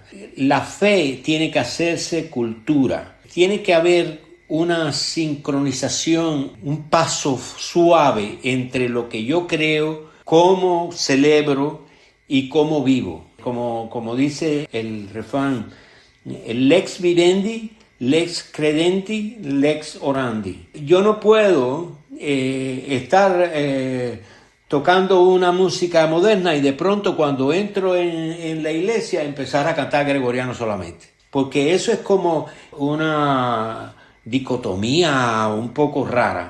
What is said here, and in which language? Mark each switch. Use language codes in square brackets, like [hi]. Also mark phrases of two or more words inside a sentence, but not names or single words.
[es] La fe tiene que hacerse cultura. Tiene que haber una sincronización, un paso suave entre lo que yo creo, cómo celebro y cómo vivo. Como dice el refrán, [la] lex vivendi, lex credenti, lex orandi. [es] Yo no puedo estar tocando una música moderna y de pronto cuando entro en la iglesia empezar a cantar gregoriano solamente. Porque eso es como una dicotomía un poco rara.